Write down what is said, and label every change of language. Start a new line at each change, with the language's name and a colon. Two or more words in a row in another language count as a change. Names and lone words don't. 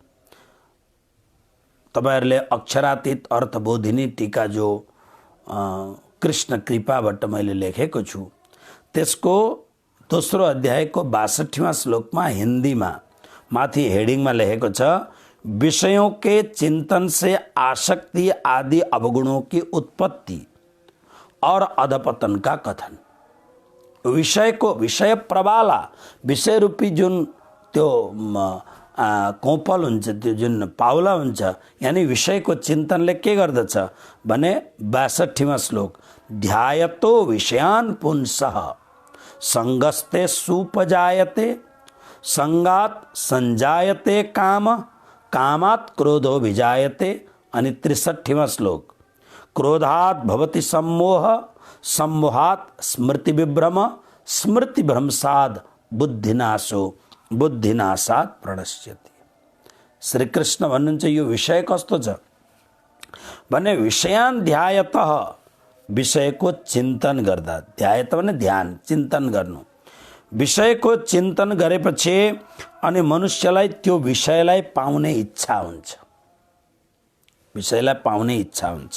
Nepali: तपाईहरुले अक्षरातीत अर्थबोधिनी टीका जो कृष्ण कृपाबाट मैले लेखेको छु, त्यसको दोस्रो अध्यायको 62वां श्लोकमा हिन्दीमा माथि हेडिङमा लेखेको छ,
Hindi: विषयों के चिंतन से आसक्ति आदि अवगुणों की उत्पत्ति और अधपतन का कथन।
Nepali: विषय को विषय प्रबाला विषय रूपी जुन त्यो कोपल हुन्छ, त्यो जुन पाउला हुन्छ, यानी विषयको चिन्तनले के गर्दछ भने 62वां श्लोक,
Sanskrit: ध्यायतो विषयान् पुंसः संगस्ते सुपजायते संगात संजायते काम कामात् क्रोधो विजायते।
Nepali: अनि 63वां श्लोक,
Sanskrit: क्रोधात् भवति सम्मोह सम्मोहात् स्मृति विभ्रम स्मृति भ्रंशात् बुद्धिनाशो बुद्धिनाशात् प्रणश्यति।
Nepali: श्री कृष्ण भन्नुहुन्छ यो विषय कस्तो छ भने
Sanskrit: विषयान् ध्यायतः
Nepali: विषयको चिन्तन गर्दा, ध्यायत भने ध्यान चिन्तन गर्नु, विषयको चिन्तन गरेपछि अनि मनुष्यलाई त्यो विषयलाई पाउने इच्छा हुन्छ, विषयलाई पाउने इच्छा हुन्छ।